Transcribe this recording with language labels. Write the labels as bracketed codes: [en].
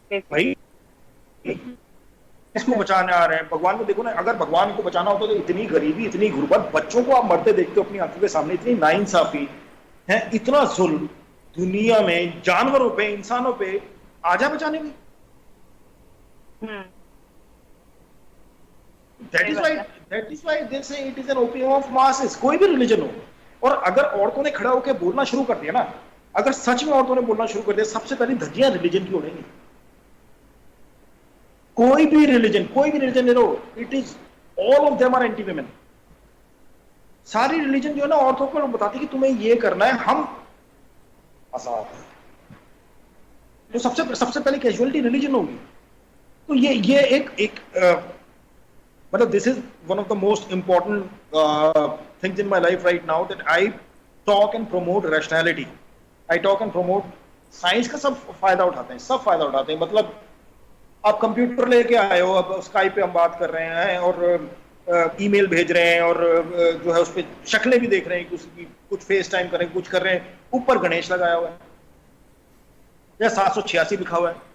[hi] भाई, इसको बचाने आ रहे हैं। भगवान को देखो ना, अगर भगवान को बचाना होता तो इतनी गरीबी, इतनी गुर्बत, बच्चों को आप मरते देखते हो अपनी आंखों के सामने, इतनी नाइंसाफी है, इतना जुल्म दुनिया में जानवरों पे, इंसानों पे, आजा बचाने में। [en] That is why they say it is an opium of masses। [hi] कोई भी रिलीजन हो, और अगर औरतों ने खड़ा होकर बोलना शुरू कर दिया ना, अगर सच में औरतों ने बोलना शुरू कर दिया, सबसे पहली धज्जियां रिलीजन की उड़ेंगी। कोई भी रिलीजन ले लो, [en] It is all of them are anti women. [hi] सारी रिलीजन जो है ना औरतों को बताती कि तुम्हें ये करना है, हम आजाद हैं। तो सबसे पहले कैजुअलिटी रिलीजन होगी। तो ये एक मतलब [en] This is one of the most important things in my life right now, that I talk and promote rationality. I talk and promote [hi] science का सब फायदा उठाते हैं। मतलब आप कंप्यूटर लेके आए हो, अब स्काइप पे हम बात कर रहे हैं और ईमेल भेज रहे हैं और जो है उस पर शक्लें भी देख रहे हैं, कुछ फेस टाइम कर रहे हैं, कुछ कर रहे हैं, ऊपर गणेश लगाया हुआ है या 786 लिखा हुआ है,